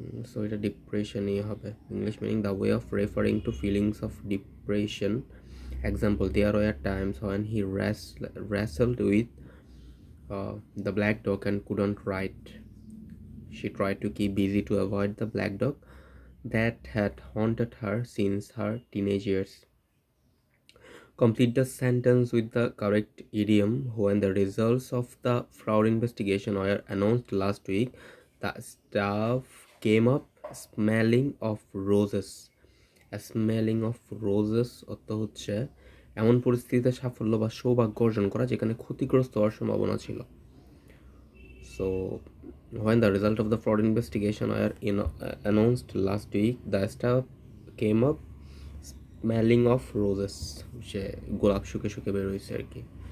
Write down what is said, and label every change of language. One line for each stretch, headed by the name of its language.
English: so
Bangla: এটা ডিপ্রেশনই হবে।
English: English meaning the way of referring to feelings of depression. Example, there were times when he wrestled with the black dog and couldn't write. She tried to keep busy to avoid the black dog that had haunted her since her teenage years. Complete the sentence with the correct idiom. When the results of the fraud investigation were announced last week, the staff came up smelling of roses.
Bangla: Smelling of roses অর্থ হচ্ছে এমন পরিস্থিতিতে সাফল্য বা সৌভাগ্য অর্জন করা যেখানে ক্ষতিগ্রস্ত হওয়ার সম্ভাবনা ছিল।
English: So when the result of the fraud investigation were announced last week, the staff came up smelling of roses.
Bangla: সে গোলাপ শুকে শুকে বের হয়েছে আর কি।